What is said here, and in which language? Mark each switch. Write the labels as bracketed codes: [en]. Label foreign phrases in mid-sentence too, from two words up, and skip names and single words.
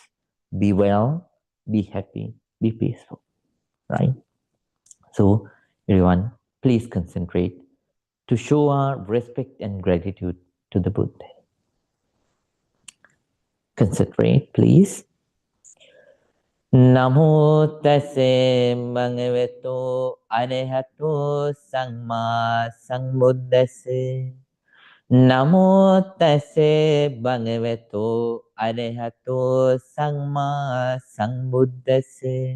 [en] Be well, be happy, be peaceful, right? So everyone, please concentrate to show our respect and gratitude to the Buddha. Concentrate, please. [pi] Namo tase bhagavato arahato samma sambuddhase. Namo tase bhagavato arahato samma sambuddhase.